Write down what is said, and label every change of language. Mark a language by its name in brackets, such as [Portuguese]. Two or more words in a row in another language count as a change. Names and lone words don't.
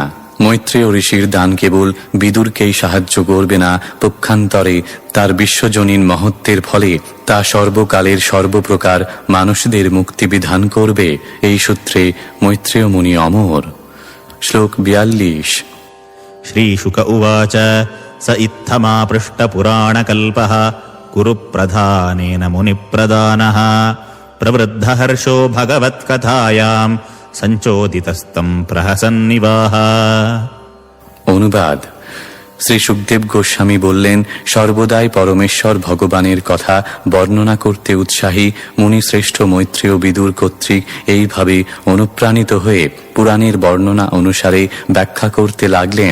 [Bangla] মৈত্রেয় ঋষির দান কেবল বিদুরকেই সাহায্য করবে না, পক্ষান্তরে তার বিশ্বজনীন মহত্বের ফলে তা সর্বকালের সর্বপ্রকার মানুষদের মুক্তি বিধান করবে। এই সূত্রে মৈত্রেয় মুনি অমর। শ্লোক 42। [Sanskrit] श्रीशुक उवाच स इत्थमापृष्टपुराणकल्पः कुरुप्रधानेन मुनिप्रदानः प्रवृद्धहर्षो भगवत्कथायाम् सञ्चोदितस्तं प्रहसन्निवाह। [Bangla] অনুবাদ: শ্রী সুখদেব গোস্বামী বললেন, সর্বদাই পরমেশ্বর ভগবানের কথা বর্ণনা করতে উৎসাহী মুনিশ্রেষ্ঠ মৈত্রেয় বিদুর কর্তৃক এইভাবে অনুপ্রাণিত হয়ে পুরাণের বর্ণনা অনুসারে ব্যাখ্যা করতে লাগলেন।